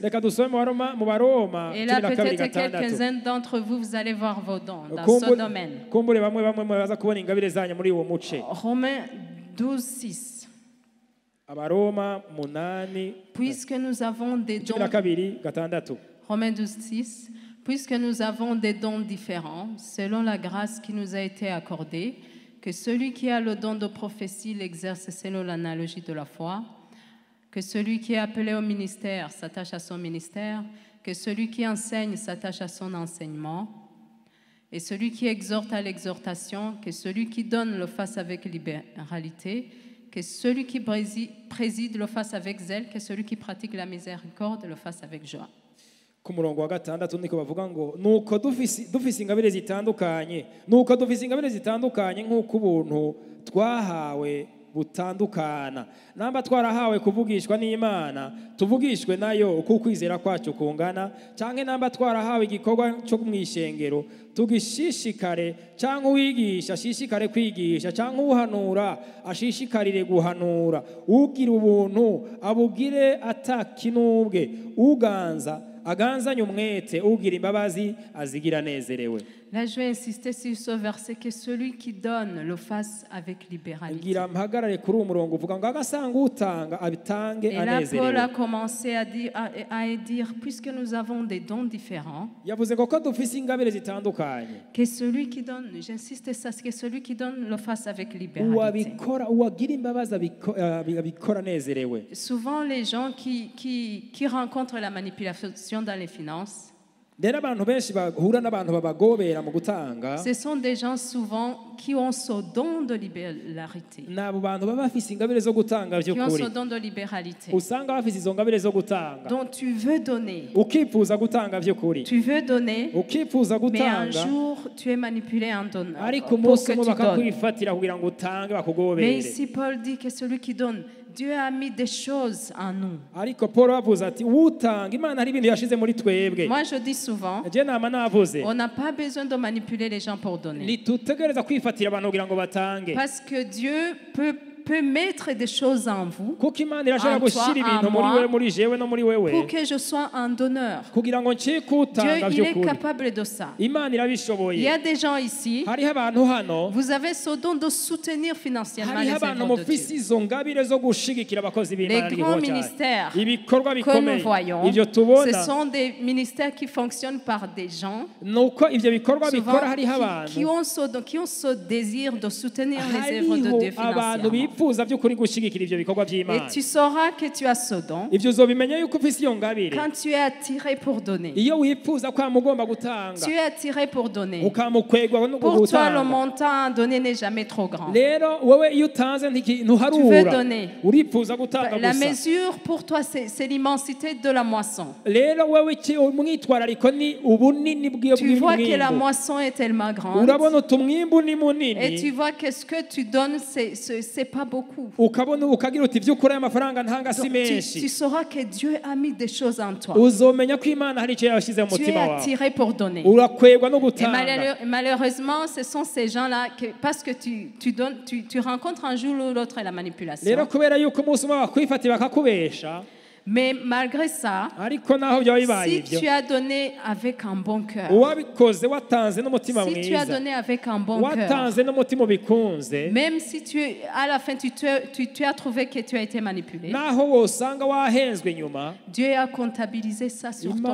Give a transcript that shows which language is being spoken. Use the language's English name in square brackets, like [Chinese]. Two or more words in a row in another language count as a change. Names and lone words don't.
[Rundi] reka dusome mu Baroma [French] Et là, 12 peut-être 6 quelques-uns d'entre vous, vous allez voir vos dons dans ce domaine. [Rundi] kumbure bamwe baza kubona ingabire zanyu muri uwo muce [French] Romains 12, 6. [Rundi] Abaroma 8 [French] Puisque nous avons des dons. 12 Romains 12, 6. Puisque nous avons des dons différents, selon la grâce qui nous a été accordée, que celui qui a le don de prophétie l'exerce selon l'analogie de la foi, que celui qui est appelé au ministère s'attache à son ministère, que celui qui enseigne s'attache à son enseignement, et celui qui exhorte à l'exhortation, que celui qui donne le fasse avec libéralité, que celui qui préside le fasse avec zèle, que celui qui pratique la miséricorde le fasse avec joie. [Rundi] ku murongo wa 6 niko bavuga ngo nuko dufise ingabire zitandukanye nk'uko ubuntu twahawe butandukana namba twarahawe kuvugishwa n'Imana tuvugishwe nayo uko kwizera kwacu kungana canke namba twarahawe igikorwa cyo mwishengero tugishishikare canke uwigisha ashishikare kwigisha canke uhanura ashishikarire guhanura ugira ubuntu abugire atakinubwe uganza aganzanye umwete ugira imbabazi azigira nezerewe. [French] Là, je vais insister sur ce verset que celui qui donne le fasse avec libéralité. [Rundi] ngira mpagarare kuri umurongo uvuga ngo agasanga utanga abitange [French] Et là, Paul [Rundi] anezerewe. [French] a commencé à dire, puisque nous avons des dons différents, [Rundi] yavuze ngo ko dufise ingabire zitandukanye [French] que celui qui donne, j'insiste ça, que celui qui donne le fasse avec libéralité. [Rundi] uwabikora uwagira imbabazi abikora anezerewe. [French] Souvent, les gens qui rencontrent la manipulation dans les finances, [Rundi] rero abantu benshi bahura n'abantu babagobera mu gutanga [French] ce sont des gens souvent qui ont ce don de libéralité. [Rundi] nabo bantu baba bafise ingabire zo gutanga [French] Qui ont [Rundi] by'ukuri [French] ce don de libéralité. [Rundi] usanga bafise izo ngabire zo gutanga [French] Donc tu veux donner. [Rundi] ukifuza gutanga by'ukuri [French] Tu veux donner, [Rundi] ukifuza [French] mais un [Rundi] gutanga [French] jour tu es manipulé en donnant. [Rundi] ariko [French] Pour [Rundi] umunsi [French] que [Rundi] umwe [French] tu donnes. [Rundi] bakakwifatira kugira ngo utange [French] Mais [Rundi] bakugobere. [French] ici Paul dit que celui qui donne, Dieu a mis des choses en nous. [Rundi] ariko Paul avuze ati utanga Imana hari ibintu yashize muri twebwe. [French] Moi je dis souvent, [Rundi] je nama navuze [French] on n'a pas besoin de manipuler les gens pour donner. [Rundi] ntitutegereza kwifatira abantu kugira ngo batange [French] Parce que Dieu peut peut mettre des choses en vous [Rundi] kuko imana irashobora [French] En toi, [Rundi] gushyira ibintu [French] en [Rundi] muri [French] moi, [Rundi] wewe muri jewe no muri wewe [French] pour que je sois un donneur. [Rundi] kugira ngo ncike [French] Dieu, [Rundi] utanga [French] il est [Rundi] by'ukuri [French] capable de ça. [Rundi] imana [French] Il y [Rundi] irabishoboye [French] a des gens ici, [Rundi] hariho abantu hano [French] vous avez ce don de soutenir financièrement les [Rundi] hariho abantu [French] œuvres de [Rundi] mufise [French] Dieu. [Rundi] izo ngabire zo gushigikira abakozi [French] Les [Rundi] b'imana [French] grands [Rundi] n'igikorwa cyayo [French] ministères [Rundi] ibikorwa [French] que nous [Rundi] bikomeye [French] voyons, [Rundi] ibyo [French] ce [Rundi] tubona [French] sont des ministères qui fonctionnent par des gens [Rundi] nuko ibyo bikorwa [French] souvent [Rundi] bikora hariho [French] qui [Rundi] abantu [French] ont ce désir de soutenir les œuvres de Dieu [Rundi] hariho abantu [French] financièrement. [Rundi] bifuza by'ukuri gushigikira ibyo bikorwa [French] Et [Rundi] by'imana [French] tu sauras que tu as ce don [Rundi] ibyo uzobimenya yuko ufise iyo ngabire [French] quand tu es attiré pour donner. [Rundi] iyo wifuza ko mugomba gutanga [French] Tu es attiré pour donner. [Rundi] ukamukwegwa no [French] Pour toi, le [Rundi] gutanga [French] montant à donner n'est jamais trop grand. [Rundi] rero wowe iyo utanze [French] Tu veux [Rundi] ntuharura [French] donner. [Rundi] urifuza gutanga [French] La [Rundi] gusa [French] mesure pour toi, c'est l'immensité de la moisson. [Rundi] rero wowe umwitwarariko ni ubunini [French] Tu vois que la [Rundi] bw'umwimbu [French] moisson est tellement grande [Rundi] urabona utumwimbu ni [French] et tu [Rundi] munini [French] vois que ce que tu donnes, c'est pas beaucoup. [Rundi] ukabona ukagira uti by'ukuri aya mafaranga ntanga si [French] Donc, [Rundi] menshi [French] tu sauras que Dieu a mis des choses en toi. [Rundi] uzomenya ko imana hari icyo yashyize mu [French] Tu es [Rundi] mutima wawe [French] attiré pour donner. [Rundi] urakwegwa no [French] Et [Rundi] gutanga [French] malheureusement, ce sont ces gens-là que, parce que tu donnes, tu rencontres un jour ou l'autre la [Rundi] rero [French] manipulation. [Rundi] kubera yuko umunsi umwe bakwifatira bakakubesha [French] Mais malgré ça, [Rundi] ariko naho byaba bibaye [French] si [Rundi] ibyo [French] tu as donné avec un bon cœur, [Rundi] uwabikoze watanze n'umutima [French] si tu as [Rundi] mwiza [French] donné avec un bon cœur, [Rundi] watanze n'umutima ubikunze [French] même si à la fin tu as trouvé que tu as été manipulé, [Rundi] naho wosanga wahenzwe nyuma [French] Dieu a comptabilisé ça sur ton